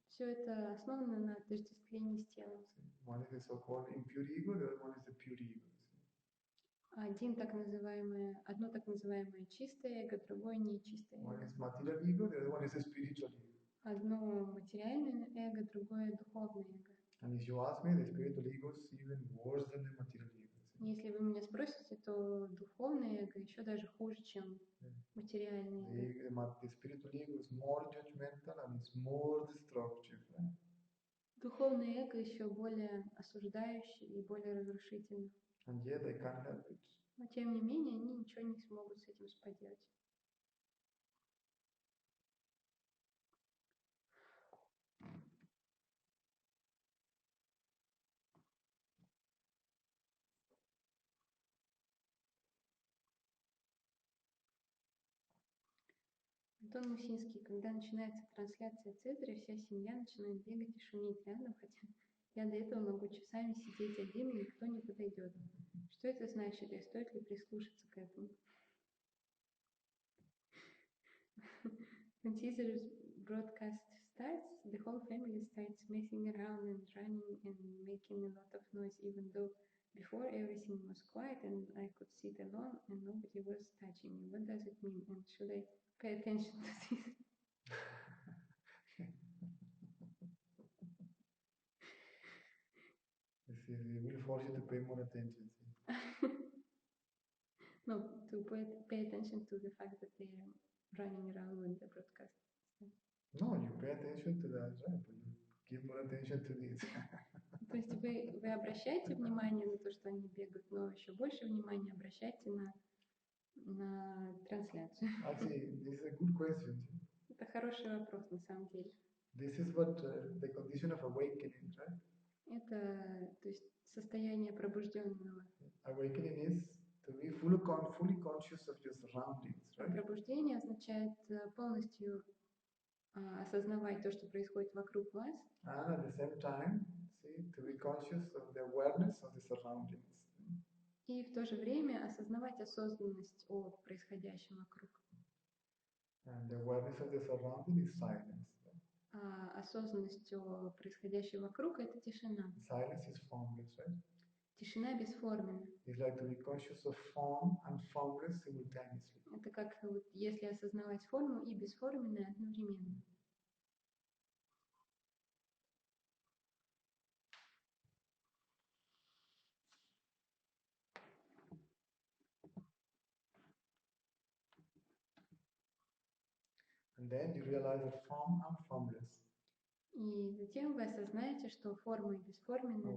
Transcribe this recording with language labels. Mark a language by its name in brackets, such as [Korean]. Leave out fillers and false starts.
[Russian] Все это основано на отождествлении с телом. [English] One is the so-called impure ego, the other one is the pure ego. [Russian] Одно так называемое чистое эго, другое нечистое [English] One [Russian] эго. [English] is material ego, the other one is a spiritual ego. [Russian] Одно материальное эго, другое духовное эго. [English] And if you ask me, the spiritual ego is even worse than the material ego. [Russian] Если вы меня спросите, то духовное эго еще даже хуже, чем материальное эго. [English] The spiritual ego is more judgmental and it's more destructive. Right? [Russian] Духовное эго еще более осуждающее и более разрушительное. [English] And yet they can't help it. [Russian] Но тем не менее, они ничего не смогут с этим поделать. Антон Мусинский, когда начинается трансляция Цезаря, вся семья начинает бегать и шуметь рядом, хотя я до этого могу часами сидеть один, и никто не подойдет. Что это значит, и стоит ли прислушаться к этому? [English] When Caesar's broadcast starts, the whole family starts messing around and running and making a lot of noise, even though before everything was quiet and I could sit alone and nobody was touching me. What does it mean? And should I pay attention to this? It will force you to pay more attention. No, to pay attention to the fact that they are running around when the broadcast starts. No, you pay attention to that, right? But you give more attention to this. [Russian] То есть вы обращаете внимание на то, что они бегают, но еще больше внимания обращайте на трансляцию. [English] Actually, this is a good question. [Russian] Это хороший вопрос на самом деле. [English] This is what the condition of awakening, right? [Russian] Это, то есть, состояние пробужденного. [English] Awakening is to be fully conscious of your surroundings, right? [Russian] Пробуждение означает полностью осознавать то, что происходит вокруг вас. [English] And at the same time, to be conscious of the awareness of the surroundings. [Russian] И в то же время осознавать осознанность о происходящем вокруг. [English] And the awareness of the surrounding is silence. [Russian] Осознанность о происходящем вокруг – это тишина. [English] Silence is formless, right? [Russian] Тишина бесформенна. [English] It's like to be conscious of form and formless simultaneously. [Russian] Это как вот, если осознавать форму и бесформенное одновременно. [English] And then you realize that form and formless, [Russian] И затем вы осознаете, что форма и бесформенная,